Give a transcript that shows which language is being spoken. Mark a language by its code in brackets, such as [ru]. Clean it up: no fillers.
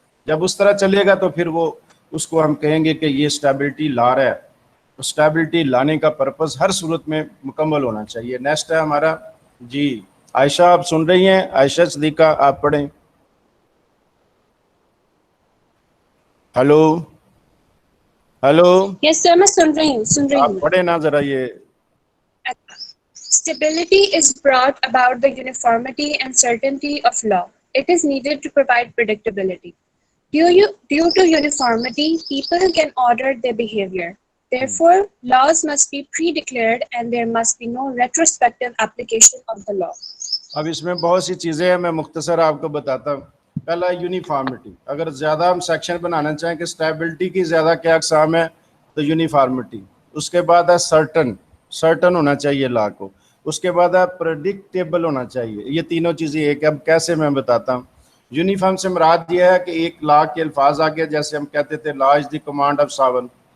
[ur] جب اس طرح چلے گا تو پھر وہ اس کو ہم کہیں گے کہ یہ اسٹیبلٹی لا رہا ہے۔ اسٹیبلٹی لانے کا پرپز ہر صورت میں مکمل ہونا چاہیے۔ نیکسٹ ہے ہمارا جی عائشہ، آپ سن رہی ہیں؟ عائشہ صدیقہ آپ پڑھیں۔ ہلو ہلو، [en] yes sir, [ur] میں سن رہی ہوں آپ پڑھیں نا ذرا یہ۔ [en] Stability is brought about the uniformity and certainty of law. It is needed to provide predictability. Due to uniformity, people can order their behavior. Therefore, laws must be pre-declared and there must be no retrospective application of the law. [ur] اب اس میں بہت سی چیزیں ہیں، میں مختصر آپ کو بتاتا ہوں۔ پہلا یونیفارمٹی، اگر زیادہ ہم سیکشن بنانا چاہیں کہ اسٹیبلٹی کی زیادہ کیا اقسام ہے تو یونیفارمٹی، اس کے بعد ہے سرٹن ہونا چاہیے لا کو، اس کے بعد ہے پریڈکٹیبل ہونا چاہیے۔ یہ تینوں چیزیں ایک، اب کیسے میں بتاتا ہوں۔ یونیفارم سے مراد یہ ہے کہ ایک لا کے الفاظ آگے، جیسے ہم کہتے تھے [en] law is the command of sovereign,